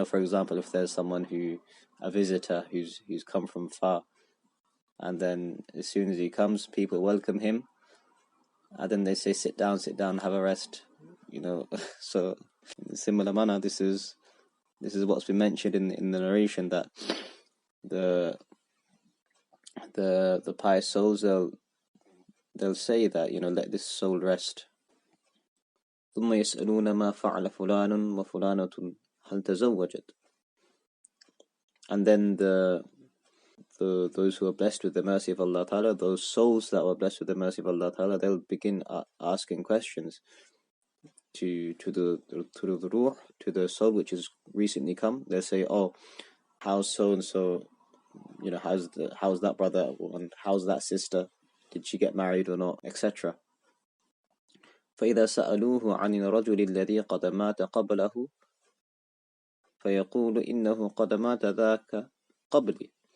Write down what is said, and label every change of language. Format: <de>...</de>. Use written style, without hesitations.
<en>For example, if there's a visitor who's come from far, and then as soon as he comes, people welcome him, and then they say, sit down, have a rest. So in a similar manner, this is what's been mentioned in the narration, that the pious souls, they'll say that, let this soul rest.</en> <ar>ثم يسألون ما فعل فلان وفلانة هل تزوجت.</ar> <en>And then those who are blessed with the mercy of Allah Ta'ala, those souls that were blessed with the mercy of Allah Ta'ala, they'll begin asking questions to the ruh, to the soul which has recently come. They'll say, oh, how's so and so, how's that brother, and how's that sister, did she get married or not, etc.</en> <ar>فإذا سألوه عن الرجل الذي قد مات قبله فيقول إنه قد مات ذاك قبلي.</ar>